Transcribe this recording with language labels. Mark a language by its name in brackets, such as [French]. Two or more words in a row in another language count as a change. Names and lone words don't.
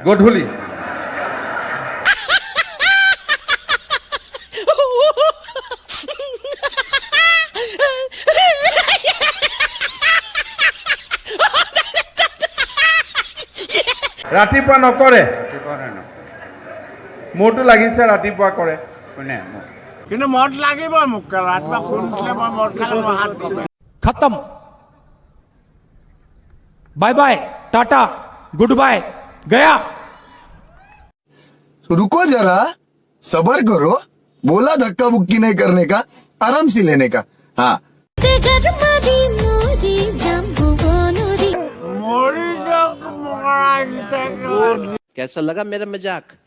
[Assamese] গধূলি ৰাতিপুৱা নকৰে মোৰটো লাগিছে ৰাতিপুৱা কৰে কোনে কিন্তু মদ লাগিব মোক ৰাতিপুৱা শুই উঠিলে মই মদ খালে মই হাত কপে [Hindi] खत्म [English] bye bye [Hindi] टाटा [English] good bye [Hindi] गया रुको जरा सबर करो बोला धक्का मुक्की नहीं करने का आराम से लेने का हाँ [Assamese] মৰি যাওক [Hindi] कैसा लगा मेरा मजाक